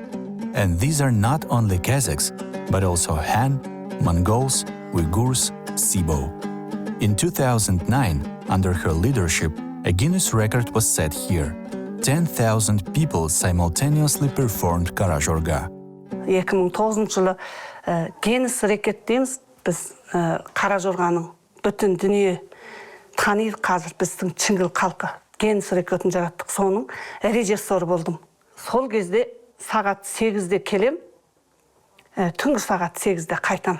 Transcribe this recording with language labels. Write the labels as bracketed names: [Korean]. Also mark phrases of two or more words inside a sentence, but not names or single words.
[English] And these are not only Kazakhs, but also Han, Mongols, Uyghurs, Sibo. In 2009, under her leadership, a Guinness record was set here. 10,000 people simultaneously performed Karajorga. [Kazakh] 2009 жылы Guinness рекорд дейміз, біз Каражорганың бүтін дүние таниды қазір біздің Чыңгыл халқы. Guinness рекордын жараттық, соның режиссері болдым. Сол кезде сағат 8-де келем, түнгі сағат 8-де қайтам.